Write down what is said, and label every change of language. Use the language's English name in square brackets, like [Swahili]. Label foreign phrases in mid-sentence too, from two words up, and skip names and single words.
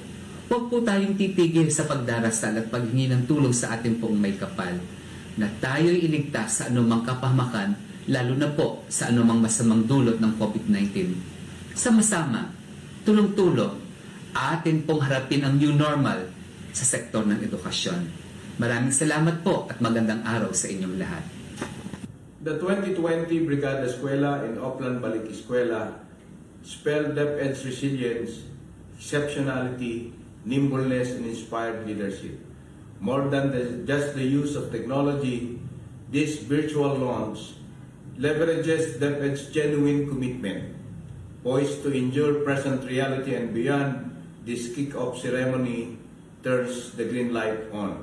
[Filipino] Huwag po tayong titigil sa pagdarasal at paghingi ng tulong sa ating pong may kapal na tayo'y iligtas sa anumang kapahamakan, lalo na po sa anumang masamang dulot ng COVID-19. Sama-sama, tulong-tulong, atin pong harapin ang [English] new normal [Filipino] sa sektor ng edukasyon. Maraming salamat po at magandang araw sa inyong lahat. [English] The 2020 Brigada Eskwela and Oplan Balik Eskwela spelled DepEd's resilience, exceptionality, nimbleness, and inspired leadership. More than just the use of technology, this virtual launch leverages DepEd's genuine commitment, poised to endure present reality and beyond. This kick-off ceremony turns the green light on.